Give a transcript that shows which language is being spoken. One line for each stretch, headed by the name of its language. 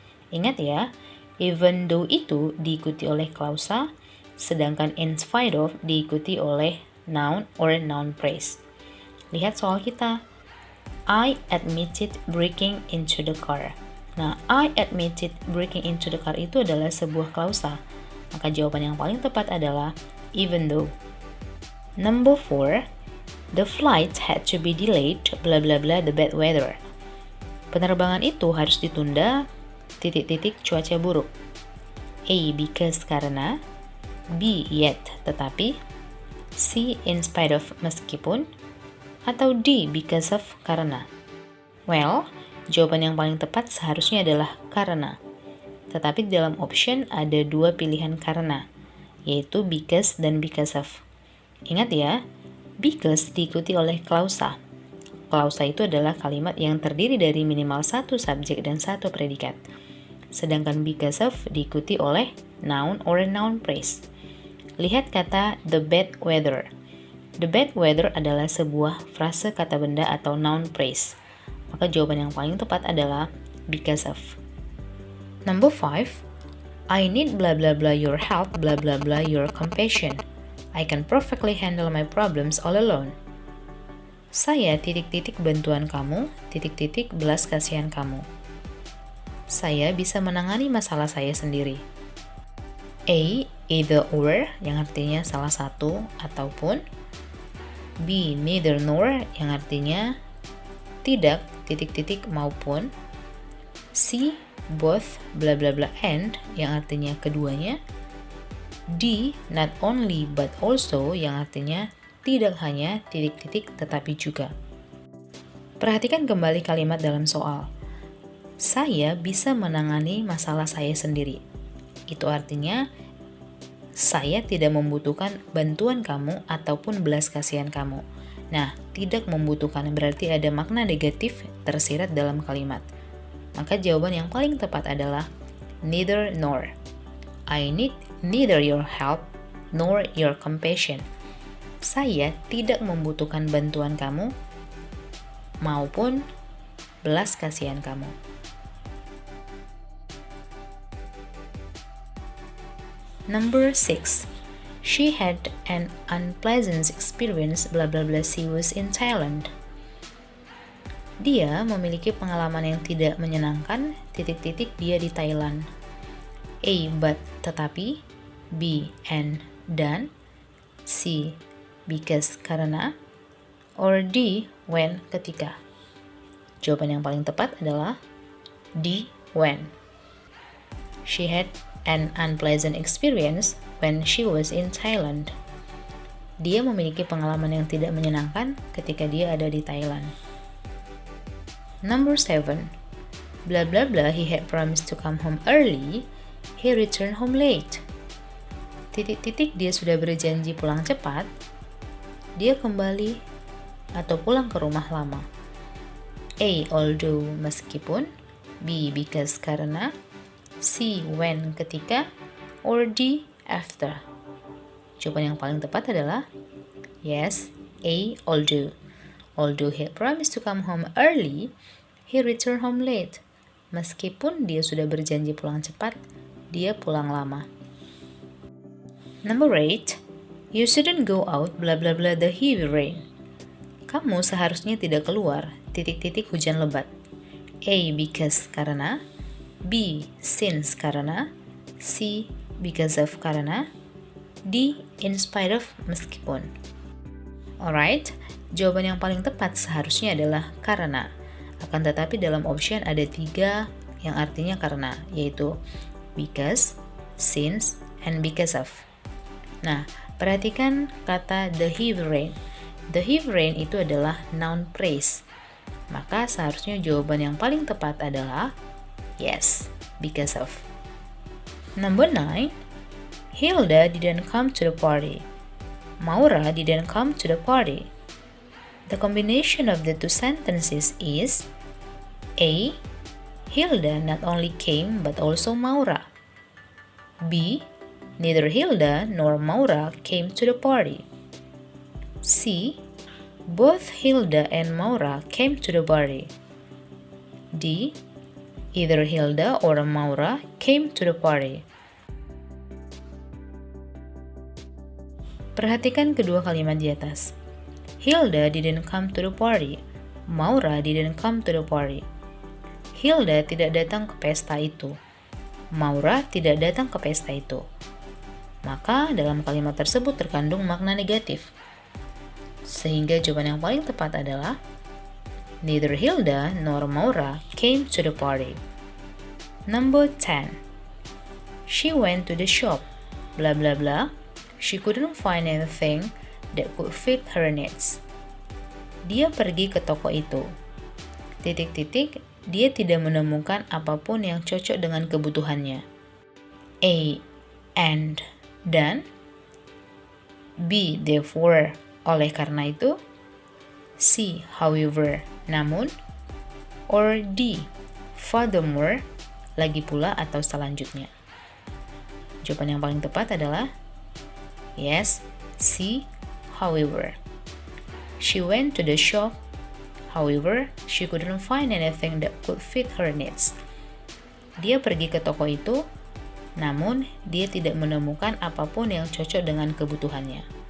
Indonesian: Ingat ya,
English: even though
Indonesian: itu diikuti oleh klausa, sedangkan
English: in spite of
Indonesian: diikuti oleh
English: noun or noun phrase.
Indonesian: Lihat soal kita.
English: I admitted breaking into the car.
Indonesian: Nah,
English: I admitted breaking into the car
Indonesian: itu adalah sebuah klausa. Maka jawaban yang paling tepat adalah even though.
English: Number 4. The flight had to be delayed, blah blah blah, the bad weather.
Indonesian: Penerbangan itu harus ditunda, cuaca buruk. A.
English: Because,
Indonesian: karena. B.
English: Yet,
Indonesian: tetapi. C.
English: In spite of,
Indonesian: meskipun.
English: Atau D. Because of,
Indonesian: karena. Well, jawaban yang paling tepat seharusnya adalah karena. Tetapi di dalam option ada dua pilihan karena, yaitu because dan because of. Ingat ya, because diikuti oleh klausa. Klausa itu adalah kalimat yang terdiri dari minimal satu subjek dan satu predikat. Sedangkan because of diikuti oleh
English: noun or noun phrase.
Indonesian: Lihat kata the bad weather.
English: The bad weather
Indonesian: adalah sebuah frase kata benda atau
English: noun phrase.
Indonesian: Maka jawaban yang paling tepat adalah because of.
English: Number 5. I need blah blah blah your help, blah blah blah your compassion. I can perfectly handle my problems all alone.
Indonesian: Saya bantuan kamu, belas kasihan kamu. Saya bisa menangani masalah saya sendiri. A.
English: Either or,
Indonesian: yang artinya salah satu ataupun. B.
English: Neither nor,
Indonesian: yang artinya tidak, maupun. C.
English: Both, bla bla bla and,
Indonesian: yang artinya keduanya. D.
English: Not only but also,
Indonesian: yang artinya tidak hanya tetapi juga. Perhatikan kembali kalimat dalam soal. Saya bisa menangani masalah saya sendiri. Itu artinya saya tidak membutuhkan bantuan kamu ataupun belas kasihan kamu. Nah, tidak membutuhkan berarti ada makna negatif tersirat dalam kalimat. Maka jawaban yang paling tepat adalah
English: neither nor. I need neither your help nor your compassion.
Indonesian: Saya tidak membutuhkan bantuan kamu maupun belas kasihan kamu.
English: Number 6. She had an unpleasant experience, blah blah blah, she was in Thailand.
Indonesian: Dia memiliki pengalaman yang tidak menyenangkan, dia di Thailand. A.
English: But,
Indonesian: tetapi. B.
English: And,
Indonesian: dan. C.
English: Because,
Indonesian: karena.
English: Or D. When,
Indonesian: ketika. Jawaban yang paling tepat adalah D.
English: When. She had an unpleasant experience when she was in Thailand.
Indonesian: Dia memiliki pengalaman yang tidak menyenangkan ketika dia ada di Thailand.
English: Number 7. Blah blah blah, he had promised to come home early, he returned home late.
Indonesian: Dia sudah berjanji pulang cepat, dia kembali atau pulang ke rumah lama. A.
English: Although,
Indonesian: meskipun. B.
English: Because,
Indonesian: karena. C.
English: When,
Indonesian: ketika.
English: Or D. After.
Indonesian: Jawaban yang paling tepat adalah
English: yes,
Indonesian: A.
English: Although. Although he promised to come home early, he returned home late.
Indonesian: Meskipun dia sudah berjanji pulang cepat, dia pulang lama.
English: Number 8. You shouldn't go out, blah blah blah, the heavy rain.
Indonesian: Kamu seharusnya tidak keluar, titik-titik hujan lebat. A.
English: Because
Indonesian: karena, B.
English: Since
Indonesian: karena, C.
English: Because of
Indonesian: karena, D.
English: In spite of
Indonesian: meskipun. Alright, jawaban yang paling tepat seharusnya adalah karena. Akan tetapi dalam option ada 3 yang artinya karena, yaitu
English: because, since, and because of.
Indonesian: Nah, perhatikan kata
English: the heavy rain. The heavy rain
Indonesian: itu adalah
English: noun phrase.
Indonesian: Maka seharusnya jawaban yang paling tepat adalah
English: yes, because of. Number 9, Hilda didn't come to the party. Maura didn't come to the party. The combination of the two sentences is A. Hilda not only came but also Maura. B. Neither Hilda nor Maura came to the party. C. Both Hilda and Maura came to the party. D. Either Hilda or Maura came to the party. Perhatikan kedua kalimat di atas. Hilda didn't come to the party. Maura didn't come to the party.
Indonesian: Hilda tidak datang ke pesta itu. Maura tidak datang ke pesta itu. Maka dalam kalimat tersebut terkandung makna negatif. Sehingga jawaban yang paling tepat adalah
English: neither Hilda nor Maura came to the party. Number 10. She went to the shop. Blah blah blah. She couldn't find anything that could fit her needs.
Indonesian: Dia pergi ke toko itu. Titik-titik, dia tidak menemukan apapun yang cocok dengan kebutuhannya. A.
English: And.
Indonesian: Dan. B.
English: Therefore.
Indonesian: Oleh karena itu. C.
English: However.
Indonesian: Namun. Or D.
English: Furthermore.
Indonesian: Lagi pula atau selanjutnya. Jawaban yang paling tepat adalah
English: yes,
Indonesian: C.
English: However. She went to the shop. However, she couldn't find anything that could fit her needs.
Indonesian: Dia pergi ke toko itu, namun dia tidak menemukan apapun yang cocok dengan kebutuhannya.